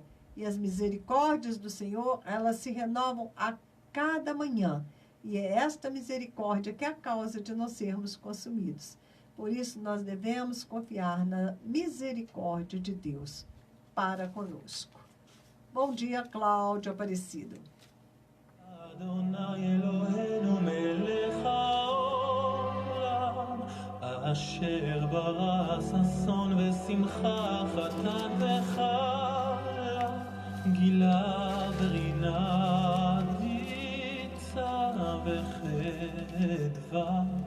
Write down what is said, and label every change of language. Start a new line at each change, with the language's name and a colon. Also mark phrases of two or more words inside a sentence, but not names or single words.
Portuguese: E as misericórdias do Senhor, elas se renovam a cada manhã. E é esta misericórdia que é a causa de não sermos consumidos. Por isso, nós devemos confiar na misericórdia de Deus para conosco. Bom dia, Cláudio Aparecido.
Hebrew: אדני אלהינו מלך העולם אשר ברא ששון ושמחה חתן וכלה גילה ורינה דיצה וחדוה